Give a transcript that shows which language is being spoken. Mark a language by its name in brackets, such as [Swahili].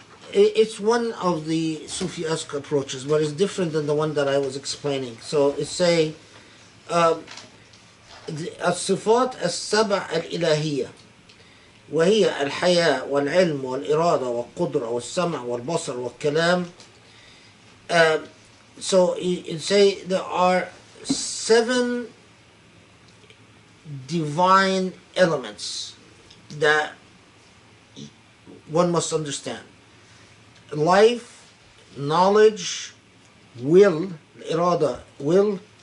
[English] It's one of the Sufi-esque approaches, but it's different than the one that I was explaining. So it's say [Arabic] الصفات السبع الإلهية وهي الحياة والعلم والإرادة والقدرة والسمع والبصر والكلام. [English] So you say there are 7 divine elements that one must understand. Life, knowledge, will, irada, will.